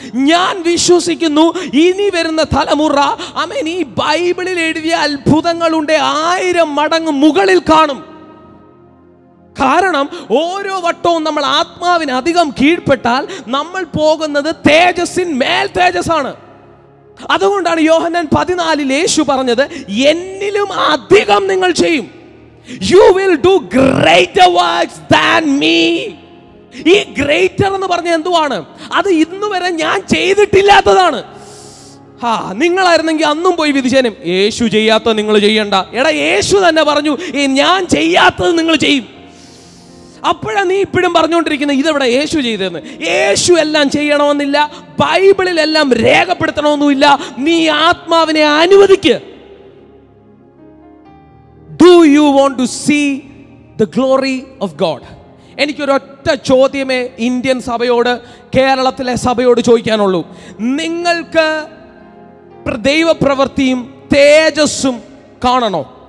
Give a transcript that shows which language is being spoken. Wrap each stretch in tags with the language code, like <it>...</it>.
<ml>ഞാൻ വിശ്വസിക്കുന്നു ഇനി വരുന്ന തലമുറ ഈ ബൈബിളിൽ എഴുതിയ അത്ഭുതങ്ങളുടെ 1000 മടങ്ങ് മുകളിൽ കാണും. കാരണം ഓരോ വട്ടവും നമ്മൾ ആത്മാവിന് അധികം കീഴ്പ്പെട്ടാൽ നമ്മൾ പോകുന്നത് തേജസ്സിൻ മേൽ തേജസ്സാണ്. അതുകൊണ്ടാണ് യോഹന്നാൻ 14 യേശു പറഞ്ഞത്, എന്നിലും അധികം നിങ്ങൾ ചെയ്യും.</ml> <en>You will do greater works than me.</en> <ml>ഈ ഗ്രേറ്റർ എന്ന് പറഞ്ഞ എന്തുവാണ്? അത് ഇന്ന് വരെ ഞാൻ ചെയ്തിട്ടില്ലാത്തതാണ്. നിങ്ങളായിരുന്നെങ്കിൽ അന്നും പോയി വിധിച്ചേനും, യേശു ചെയ്യാത്തത് നിങ്ങൾ ചെയ്യണ്ട. എടാ, യേശു തന്നെ പറഞ്ഞു ഞാൻ ചെയ്യാത്തത് നിങ്ങൾ ചെയ്യും. അപ്പോഴാണ് നീ ഇപ്പോഴും പറഞ്ഞുകൊണ്ടിരിക്കുന്നത് ഇതെവിടെ യേശു ചെയ്തതെന്ന്. യേശു എല്ലാം ചെയ്യണമെന്നില്ല, ബൈബിളിലെല്ലാം രേഖപ്പെടുത്തണമെന്നില്ല. നീ ആത്മാവിനെ അനുവദിക്ക്.</ml> <en>Do you want to see the glory of God?</en> <ml>എനിക്കൊരൊറ്റ ചോദ്യമേ Indian സഭയോട്, കേരളത്തിലെ സഭയോട് ചോദിക്കാനുള്ളൂ. നിങ്ങൾക്ക് ദൈവപ്രവൃത്തിയും തേജസ്സും കാണണോ?</ml>